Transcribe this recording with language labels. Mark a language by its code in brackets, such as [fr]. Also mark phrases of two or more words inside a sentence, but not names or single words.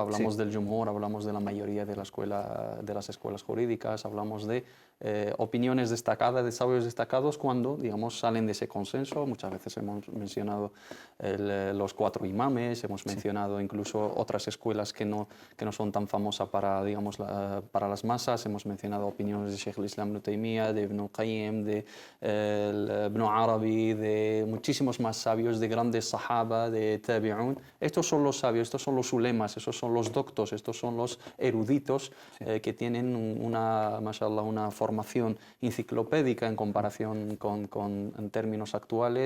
[es] Hablamos del Jumhur, hablamos de la mayoría de las escuelas jurídicas, hablamos de opiniones destacadas, de sabios destacados cuando, digamos, salen de ese consenso. Muchas veces hemos mencionado los 4 imames, hemos mencionado incluso otras escuelas que no son tan famosas para, digamos, para las masas. Hemos mencionado opiniones de Sheikh al-Islam Ibn Taymiyyah, de Ibn al-Qayyim, de Ibn Arabi, de muchísimos más sabios, de grandes sahaba, de tabi'un. Estos son los sabios, estos son los ulemas, estos son los doctos, estos son los eruditos que tienen mashallah, una formación enciclopédica en comparación en términos actuales.